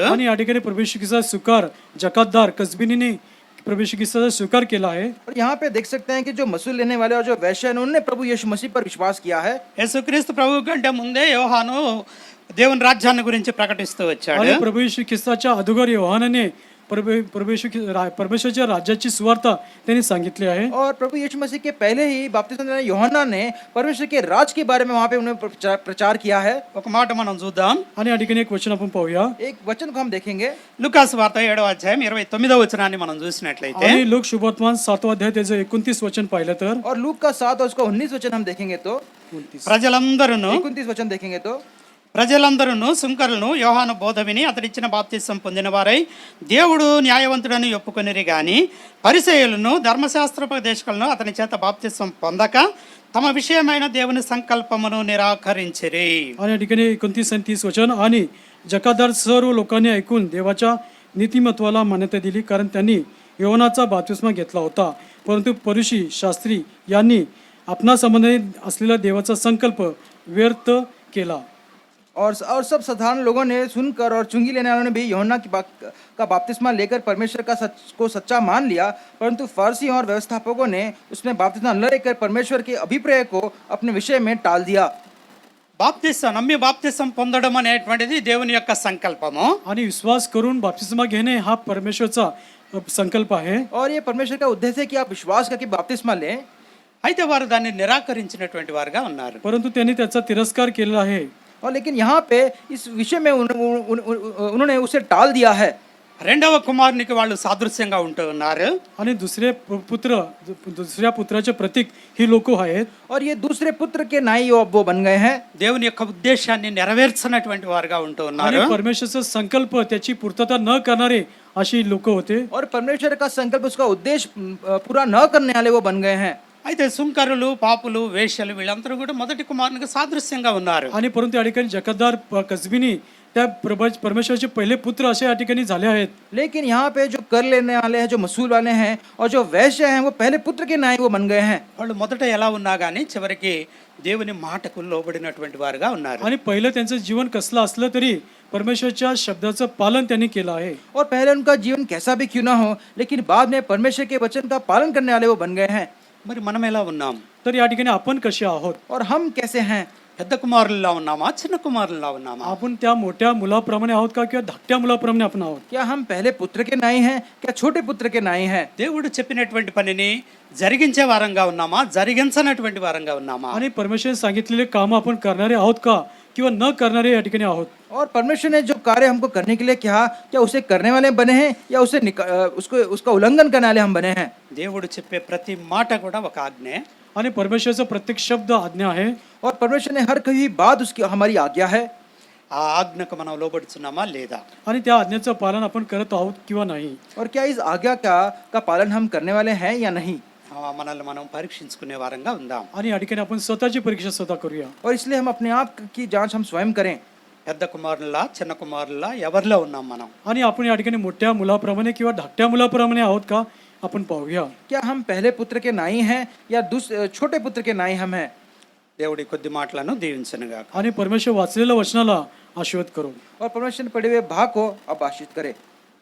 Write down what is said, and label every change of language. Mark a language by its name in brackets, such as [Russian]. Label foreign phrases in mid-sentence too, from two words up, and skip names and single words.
[Marathi] आणि या ठिकाणी प्रभू येशू ख्रिस्ताचा स्वीकार जकातदार कसबिनीने प्रभू येशू ख्रिस्ताचा स्वीकार केला आहे. [Hindi] और यहाँ पे देख सकते हैं कि जो मसूल लेने वाले और जो वैश्य हैं उन्होंने प्रभु यीशु मसीह पर विश्वास किया है. [Telugu] యేసుక్రీస్తు ప్రభు కంటే ముందే యోహాను దేవుని రాజ్యాన్ని గురించి ప్రకటిస్తూ వచ్చాడు. [Marathi] आणि प्रभू येशू ख्रिस्ताच्या अगोदर योहानाने परमेश्वरच्या राज्याची सुवार्ता त्यांनी सांगितली आहे. [Hindi] और प्रभु यीशु मसीह के पहले ही बपतिस्मा देने वाले यूहन्ना ने परमेश्वर के राज के बारे में वहाँ पे उन्होंने प्रचार किया है. [Telugu] ఒక మాట మనం చూద్దాం. [Marathi] आणि या ठिकाणी एक वचन आपण पाहूया. [Hindi] एक वचन को हम देखेंगे. [Telugu] లూకాసు వార్త 7వ అధ్యాయం 29వ వచనాన్ని మనం చూసినట్లయితే, [Marathi] आणि लोक शुभवर्तमान 7वा अध्याय त्याचं 29 वचन पाहिलं तर, [Hindi] और लूक का 7 और उसका 19 वचन हम देखेंगे तो, [Telugu] ప్రజలందరూ [Hindi] 29 वचन देखेंगे तो, [Telugu] ప్రజలందరూ సుంకరులను యోహాను బోధ విని అతడిచ్చిన బాప్తిసం పొందిన వారై దేవుడు న్యాయవంతుడని ఒప్పుకొనిరి గాని పరిసయ్యులను ధర్మశాస్త్రోపదేశకులను అతని చేత బాప్తిసం పొందక తమ విషయమైన దేవుని సంకల్పమును నిరాకరించిరి. [Marathi] आणि या ठिकाणी 29 आणि 30 वचन, आणि जकातदार सर्व लोकांनी ऐकून देवाच्या नीतिमत्वाला मान्यता दिली, कारण त्यांनी योहानाचा बाप्तिस्मा घेतला होता, परंतु फरीसी शास्त्री यांनी आपणा संबंधित असलेला देवाचा संकल्प व्यर्थ केला. [Hindi] और सब साधारण लोगों ने सुनकर और चुंगी लेने वालों ने भी यूहन्ना का बपतिस्मा लेकर परमेश्वर का सच्चा मान लिया, परंतु फरीसी और व्यवस्थापकों ने उसमें बपतिस्मा न लेकर परमेश्वर के अभिप्राय को अपने विषय में टाल दिया. [Telugu] బాప్తిసం నమ్మి బాప్తిసం పొందడం అనేటువంటిది దేవుని యొక్క సంకల్పము. [Marathi] आणि विश्वास करून बाप्तिस्मा घेणे हा परमेश्वरचा संकल्प आहे. [Hindi] और ये परमेश्वर का उद्देश्य है कि आप विश्वास करके बपतिस्मा लें. [Telugu] అయితే వారు దాన్ని నిరాకరించినటువంటి వారుగా ఉన్నారు. [Marathi] परंतु त्यांनी त्याचा तिरस्कार केलेला आहे. [Hindi] और लेकिन यहाँ पे इस विषय में उन्होंने उसे टाल दिया है. [Telugu] రెండవ కుమారునికి వాళ్ళు సాదృశ్యంగా ఉంటూ ఉన్నారు. [Marathi] आणि दुसऱ्या पुत्राचे प्रतीक ही लोक आहेत. [Hindi] और ये दूसरे पुत्र के नाई वो बन गए हैं. [Telugu] దేవుని యొక్క ఉద్దేశాన్ని నెరవేర్చినటువంటి వారుగా ఉంటూ ఉన్నారు. [Marathi] आणि परमेश्वरचा संकल्प त्याची पूर्तता न करणारे अशी लोक होते. [Hindi] और परमेश्वर का संकल्प उसका उद्देश्य पूरा न करने वाले वो बन गए हैं. [Telugu] అయితే సుంకరులు పాపులు వేశ్యలు వీళ్ళందరూ కూడా మొదటి కుమారునికి సాదృశ్యంగా ఉన్నారు. [Marathi] आणि परंतु या ठिकाणी जकातदार कसबिनी त्या परमेश्वराचे पहिले पुत्र असे या ठिकाणी झाले आहेत. [Hindi] लेकिन यहाँ पे जो कर लेने वाले हैं, जो मसूल वाले हैं और जो वैश्य हैं, वो पहले पुत्र के नाई वो बन गए हैं. [Telugu] వాళ్ళు మొదట ఎలా ఉన్నా కానీ చివరికి దేవుని మాటకు లోబడినటువంటి వారుగా ఉన్నారు. [Marathi] आणि पहिलं त्यांचं जीवन कसलं असलं तरी परमेश्वरच्या शब्दाचं पालन त्यांनी केलं आहे. [Hindi] और पहले उनका जीवन कैसा भी क्यों ना हो, लेकिन बाद में परमेश्वर के वचन का पालन करने वाले वो बन गए हैं. [Telugu] మరి మనం ఎలా ఉన్నాం? [Marathi] तर या ठिकाणी आपण कसे आहोत? [Hindi] और हम कैसे हैं? [Telugu] పెద్ద కుమారుల్లా ఉన్నామా, చిన్న కుమారుల్లా ఉన్నామా? [Marathi] आपण त्या मोठ्या मुलाप्रमाणे आहोत का, किंवा धाकट्या मुलाप्रमाणे आपण आहोत? [Hindi] क्या हम पहले पुत्र के नाई हैं, क्या छोटे पुत्र के नाई हैं? [Telugu] దేవుడు చెప్పినటువంటి పనిని జరిగించే వారంగా ఉన్నామా, జరిగించనటువంటి వారంగా ఉన్నామా? [Marathi] आणि परमेश्वर सांगितलेले काम आपण करणारे आहोत का, किंवा न करणारे या ठिकाणी आहोत? [Hindi] और परमेश्वर ने जो कार्य हमको करने के लिए कहा, क्या उसे करने वाले बने हैं या उसका उल्लंघन करने वाले हम बने हैं? [Telugu] దేవుడు చెప్పే ప్రతి మాట కూడా ఒక ఆజ్ఞ. [Marathi] आणि परमेश्वरचा प्रत्येक शब्द आज्ञा आहे. [Hindi] और परमेश्वर ने हर कभी बात उसकी हमारी आज्ञा है. [Telugu] ఆ ఆజ్ఞకు మనం లోబడుచున్నామా లేదా? [Marathi] आणि त्या आज्ञेचं पालन आपण करत आहोत किंवा नाही? [Hindi] और क्या इस आज्ञा का पालन हम करने वाले हैं या नहीं? [Telugu] మనల్ని మనం పరీక్షించుకునే వారంగా ఉందాం. [Marathi] आणि या ठिकाणी आपण स्वतःची परीक्षा स्वतः करूया. [Hindi] और इसलिए हम अपने आप की जांच हम स्वयं करें. [Telugu] పెద్ద కుమారుల్లా చిన్న కుమారుల్లా ఎవరిలో ఉన్నాం మనం? [Marathi] आणि आपण या ठिकाणी मोठ्या मुलाप्रमाणे किंवा धाकट्या मुलाप्रमाणे आहोत का, आपण पाहूया. [Hindi] क्या हम पहले पुत्र के नाई हैं या छोटे पुत्र के नाई हम हैं? [Telugu] దేవుడి కొద్ది మాటలను దీవించనుగా. [Marathi] आणि परमेश्वर वाचलेल्या वचनाला आशीर्वाद करो. [Hindi] और परमेश्वर ने पढ़े हुए भाग को अब आशीष करे.